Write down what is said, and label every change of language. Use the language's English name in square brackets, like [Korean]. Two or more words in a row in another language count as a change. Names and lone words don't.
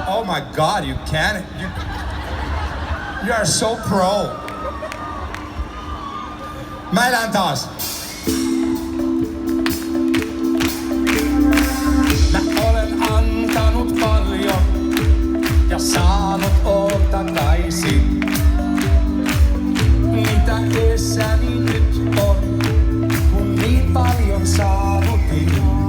[English] my god, you can. You are so pro. [Finnish] Mä elän taas. Mä olen antanut paljon ja saanut oon takaisin. Mitä edessäni nyt on, kun niin paljon saavutin.